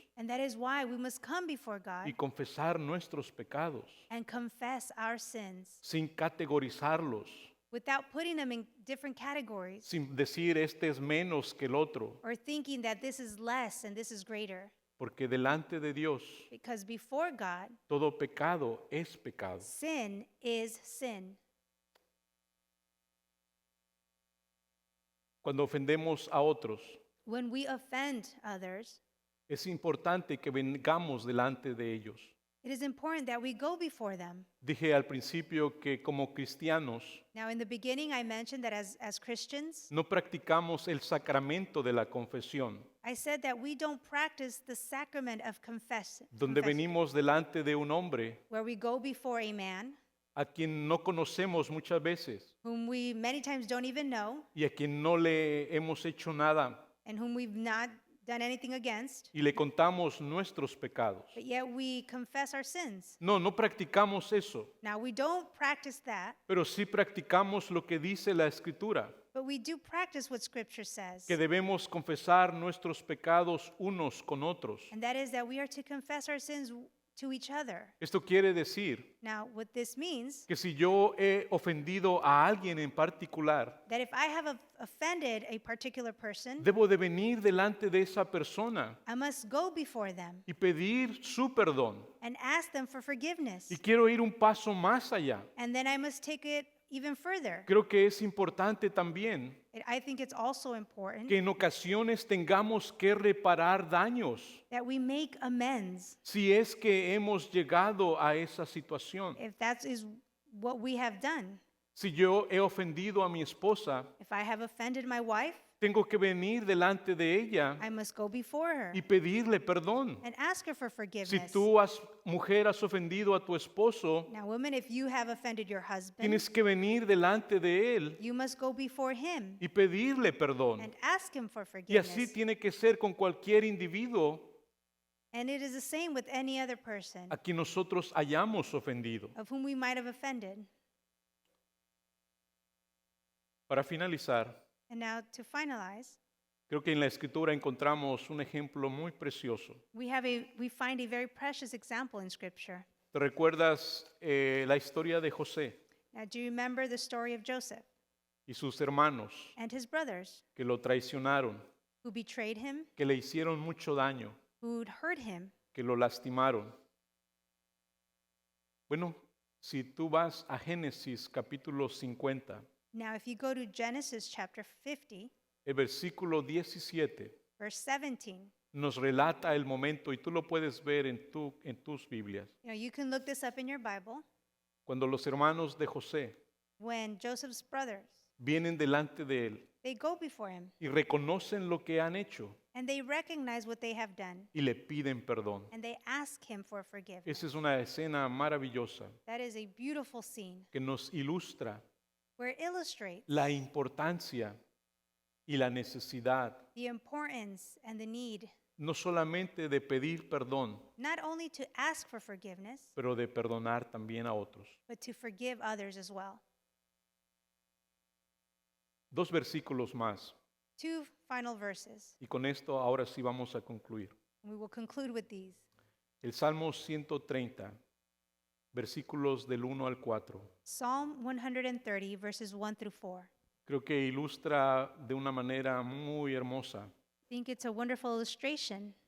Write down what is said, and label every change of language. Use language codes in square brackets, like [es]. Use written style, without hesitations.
[en] And that is why we must come before [es] y [en] God [es] confesar nuestros pecados [en] and confess our sins [es] sin categorizarlos, [en] without putting them in different categories [es] sin decir este es menos que el otro, [en] or thinking that this is less and this is greater. [es] porque delante de Dios [en] Because before God, [es] todo pecado es pecado. [en] sin is sin. [es] Cuando ofendemos a otros, [en] When we offend others, [es] es importante que vengamos delante de ellos. [en] it is important that we go before them. [es] Dije al principio que como cristianos [en] Now, in the beginning, I mentioned that as Christians, [es] no practicamos el sacramento de la confesión, [en] I said that we don't practice the sacrament of [es] donde [en] confession, [es] venimos delante de un hombre [en] where we go before a man [es] a quien no conocemos muchas veces [en] whom we many times don't even know [es] y a quien no le hemos hecho nada [en] and whom we've not done anything against, [es] y le contamos nuestros pecados. [en] but yet we confess our sins. [es] No, no practicamos eso, [en] Now, we don't practice that, [es] pero sí practicamos lo que dice la Escritura, [en] but we do practice what Scripture says. [es] que debemos confesar nuestros pecados unos con otros. [en] And that is that we are to confess our sins to each other. [es] Esto quiere decir [en] Now, what this means, [es] que si yo he ofendido a alguien en particular, [en] that if I have offended a particular person, [es] debo de venir delante de esa persona [en] I must go before them [es] y pedir su perdón. [en] and ask them for forgiveness. [es] Y quiero ir un paso más allá. [en] And then I must take it even further. [es] Creo que es importante también [en] I think it's also important [es] que en ocasiones tengamos que reparar daños [en] that we make amends [es] si es que hemos llegado a esa situación. [en] if that is what we have done. [es] Si yo he ofendido a mi esposa [en] If I have offended my wife [es] Tengo que venir delante de ella [en] I must go before her [es] y pedirle perdón. [en] and ask her for [es] Si [en] forgiveness. [es] tú, mujer, has ofendido a tu esposo, [en] Now, women, if you have offended your husband, [es] tienes que venir delante de él [en] you must go before him [es] y pedirle perdón. [en] and ask him for [es] Y así [en] forgiveness. [es] tiene que ser con cualquier individuo [en] And it is the same with any other person [es] a quien nosotros hayamos ofendido. [en] of whom we might have offended. [es] Para finalizar, [en] And now, to finalize, [es] creo que en la escritura encontramos un ejemplo muy precioso. [en] we find a very precious example in Scripture. [es] ¿Te recuerdas la historia de José [en] Now, do you remember the story of Joseph [es] y sus hermanos [en] and his brothers [es] que lo traicionaron, [en] who betrayed him, [es] que le hicieron mucho daño, [en] who'd hurt him? [es] que lo lastimaron? Bueno, si tú vas a Génesis capítulo 50, [en] Now, if you go to Genesis chapter 50, [es] el versículo 17 [en] verse 17, [es] nos relata el momento, y tú lo puedes ver en tus Biblias, [en] you can look this up in your Bible, [es] cuando los hermanos de José [en] when Joseph's brothers, [es] vienen delante de él [en] they go before him [es] y reconocen lo que han hecho [en] and they recognize what they have done [es] y le piden perdón. [en] and they ask him for forgiveness. [es] Esa es una escena maravillosa [en] That is a beautiful scene [es] que nos ilustra [en] where it illustrates [es] la importancia y la necesidad [en] the importance and the need [es] no solamente de pedir perdón, [en] not only to ask for forgiveness, [es] pero de perdonar también a otros. [en] but to forgive others as well. [es] 2 versículos más, [en] Two final verses. [es] y con esto ahora sí vamos a concluir. [en] We will conclude with these. [es] El Salmo 130, versículos del 1 al 4. [en] Psalm 130, verses 1 through 4. [es] Creo que ilustra de una manera muy hermosa [en] I think it's a wonderful illustration,